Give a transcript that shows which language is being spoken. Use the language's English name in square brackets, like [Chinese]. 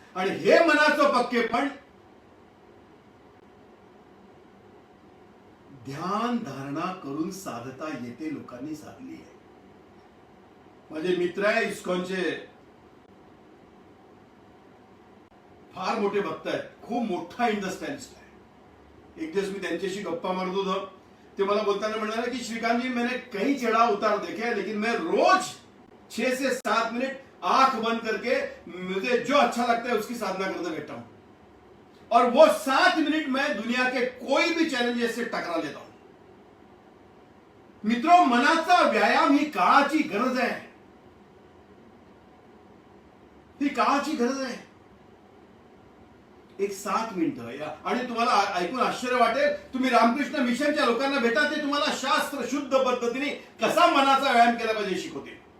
[Marathi] आणि हे मनाचं पक्केपण ध्यान धारणा करून साधता येते, लोकांनी साधली आहे. माझे मित्र आहे इस्कॉनचे, फार मोठे भक्त आहेत, खूप मोठा इंडस्ट्रियलिस्ट आहे. एक दिवस मी त्यांच्याशी गप्पा मारत होतो, ते मला बोलताना म्हणाले की [Hindi] श्रीकांत जी, मैंने कई चढ़ाव उतार देखे, लेकिन मैं रोज 6 से 7 मिनट आंख बंद करके मुझे जो अच्छा लगता है उसकी साधना करते बैठा हूं, और वो 7 मिनट में दुनिया के कोई भी चैलेंजेस से टकरा लेता हूं. [Marathi] मित्रों, मनाचा व्यायाम ही काळाची गरज आहे, ही काळाची गरज आहे. एक 7 मिनिटं, आणि तुम्हाला ऐकून आश्चर्य वाटेल, तुम्ही रामकृष्ण मिशनच्या लोकांना भेटा, ते तुम्हाला शास्त्र शुद्ध पद्धतीने कसा मनाचा व्यायाम केला पाहिजे शिकवते.